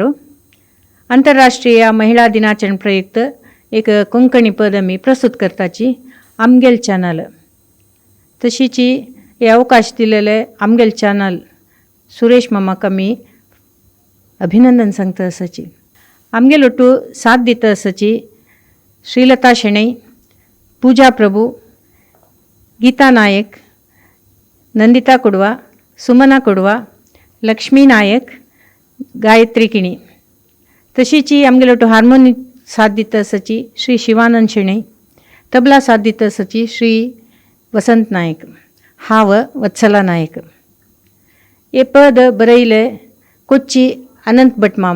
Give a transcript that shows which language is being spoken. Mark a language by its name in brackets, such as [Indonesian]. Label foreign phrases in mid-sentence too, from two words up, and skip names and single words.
[Konkani] आंतरराष्ट्रीय महिला दिनाचरण प्रयुक्त एक कोंकणी पद मी प्रस्तुत करताची आमगेल चॅनल तशीची हे अवकाश दिलेले आमगेल चॅनल सुरेश मामाका मी अभिनंदन सांगता असाची. आमगेल ಒಟ್ಟು साथ दिता असाची श्रीलता शेणै, पूजा प्रभु, गीता नायक, नंदिता कुडवा, सुमना कुडवा, लक्ष्मी नायक, गायत्री किणी. तशीची आमगेल ಒಟ್ಟು हार्मोनी साथ दिता असाची श्री शिवानंद शेणै, तबला साथ दिता असाची श्री वसंत नायक, हाव वत्सला नायक. हे पद बरयले कोच्ची अनंत भटमाम.